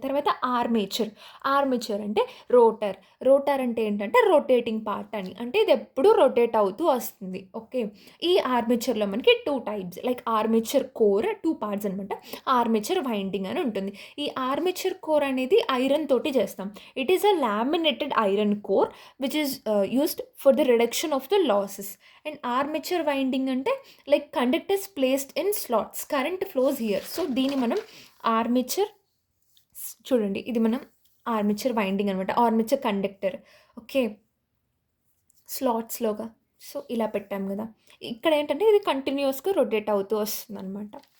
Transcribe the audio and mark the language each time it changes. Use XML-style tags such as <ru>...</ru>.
<te>తర్వాత armature. Armature అంటే rotor. Rotor అంటే ఏంటంటే రొటేటింగ్ పార్ట్ అని, అంటే ఇది ఎప్పుడు రొటేట్ అవుతూ వస్తుంది. ఓకే. ఈ ఆర్మేచర్లో మనకి 2 types, like armature core 2 parts అనమాట, ఆర్మేచర్ వైండింగ్ అని ఉంటుంది. ఈ ఆర్మేచర్ కోర్ అనేది ఐరన్ తోటి చేస్తాం.</te> <en>It is a laminated iron core which is used for the reduction of the losses. And armature winding</en> <te>అంటే</te> <en>Like conductors placed in slots, current flows here.</en> <te>So దీన్ని మనం armature, చూడండి ఇది మనం armature winding అనమాట, armature conductor. Okay, స్లాట్స్లోగా. So ఇలా పెట్టాం కదా, ఇక్కడ ఏంటంటే ఇది కంటిన్యూస్గా రొటేట్ అవుతూ వస్తుంది అనమాట.</te>